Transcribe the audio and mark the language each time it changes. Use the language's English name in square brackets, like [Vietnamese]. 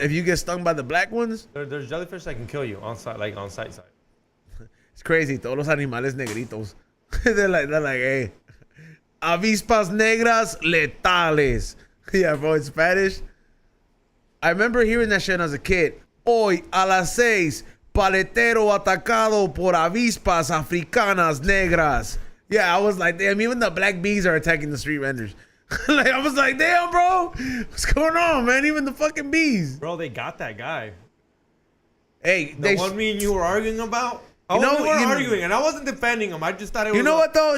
[English] if you get stung by the black ones, There's jellyfish that can kill you on site, like on site. it's crazy. [Spanish] Todos los animales negritos. [English] they're like, hey, [Spanish] avispas negras letales. [English] Yeah, bro, in Spanish. I remember hearing that shit when I was a kid. [Spanish] Hoy a las 6, paletero atacado por avispas africanas negras. [English] Yeah, I was like, damn, even the black bees are attacking the street vendors. Like, I was like, damn, bro, what's going on, man? Even the fucking bees. Bro, they got that guy. Hey, The one me and you were arguing about? We weren't arguing, and I wasn't defending him. I just thought it was... You know what, though?